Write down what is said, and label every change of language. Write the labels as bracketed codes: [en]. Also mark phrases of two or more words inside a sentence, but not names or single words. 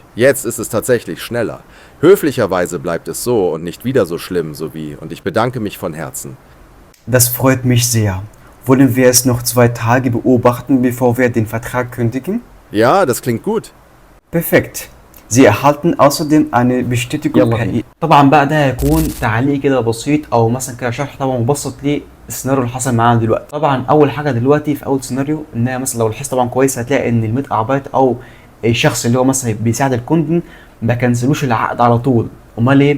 [de] Jetzt ist es tatsächlich schneller. Höflicherweise bleibt es so und nicht wieder so schlimm, und ich bedanke mich von Herzen. Das freut mich sehr. Wollen wir es noch 2 Tage beobachten, bevor wir den Vertrag kündigen? Ja, das klingt gut. Perfekt. Sie erhalten außerdem eine Bestätigung per E. [ar] طبعا بقى ده هيكون تعليق كده بسيط او مثلا كده شرح طبعا مبسط للسيناريو اللي حصل معانا دلوقتي. طبعا اول حاجه دلوقتي في اول سيناريو ان هي مثلا لو لاحظت طبعا كويس هتلاقي ان الميت اربايت او الشخص اللي هو مثلا بيساعد الكوندن ما كنسلوش العقد على طول. امال ايه؟